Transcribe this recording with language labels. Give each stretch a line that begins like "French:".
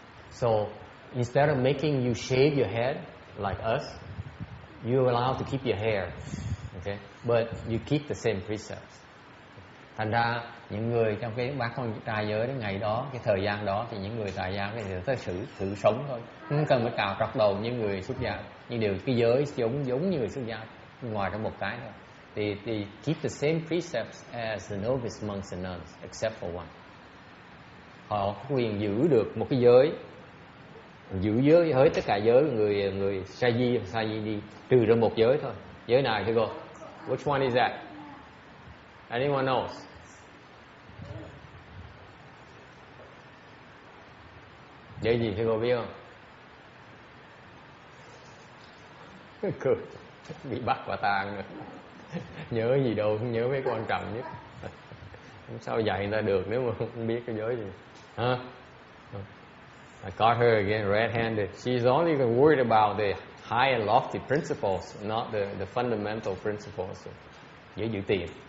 English: So instead of making you shave your head like us, you're allowed to keep your hair. Okay? But you keep the same precepts.
Vietnamese: Thành ra những người trong cái bát quan trai giới đến ngày đó, cái thời gian đó thì những người tại gia có thể tới thử sống thôi, không cần phải cạo trọc đầu như người xuất gia, nhưng đều cái giới giống như người xuất gia, ngoài ra một cái thôi.
English: They keep the same precepts as the novice monks and nuns, except for one.
Vietnamese: Họ có quyền giữ được một cái giới, giữ giới hết tất cả giới người sa di đi, trừ ra một giới thôi. Giới nào thưa cô?
English: Which one is that? Anyone knows?
Vietnamese: Giới gì thưa cô biết không? Cười, bị bắt quả tang rồi. Nhớ gì đâu, không nhớ mấy cái quan trọng nhất. Sao dạy người ta được nếu mà không biết cái giới gì? Huh?
English: I caught her again red-handed. She's only worried about the high and lofty principles, not the fundamental principles.
Vietnamese: Giới giữ tiền.